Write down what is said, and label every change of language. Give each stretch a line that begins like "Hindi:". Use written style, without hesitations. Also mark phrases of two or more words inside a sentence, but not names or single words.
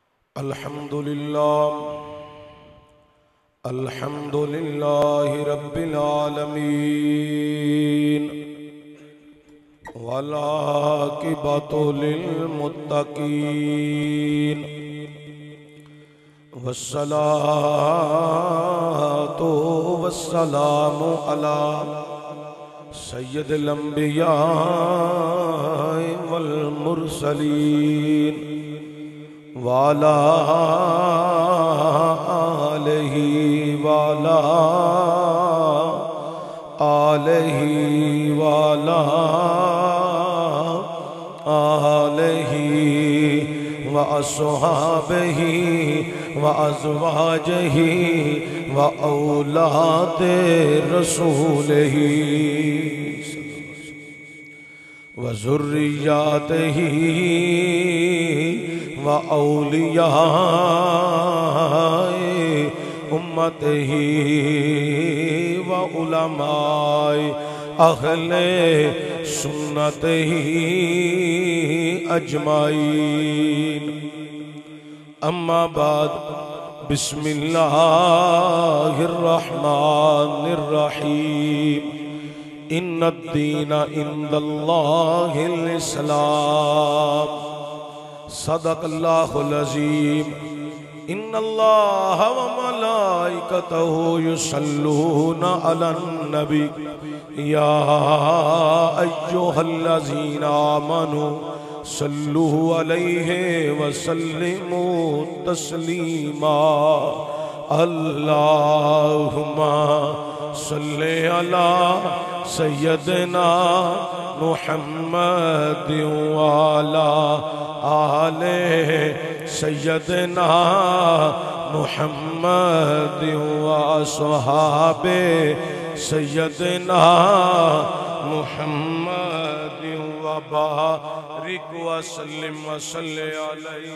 Arabic: الحمد لله رب العالمين والعاقبة للمتقين والصلاة والسلام على سيد الأنبياء والمرسلين وعلى آله وعلى آله وعلى آله وأصحابه وأزواجه وأولاد رسوله وذرياته وأولياء أمته وعلماء أهل سنته أجمعين. أما بعد بسم الله الرحمن الرحيم. إن الدين عند الله الإسلام. صدق الله العظيم. إن الله وملائكته يصلون على النبي يا أيها الذين آمنوا صلوا عليه وسلموا تسليما. اللهم صل على سيدنا محمد وعلى آل سيدنا محمد وأصحاب سيدنا محمد وبارك وسلم وصل عليه.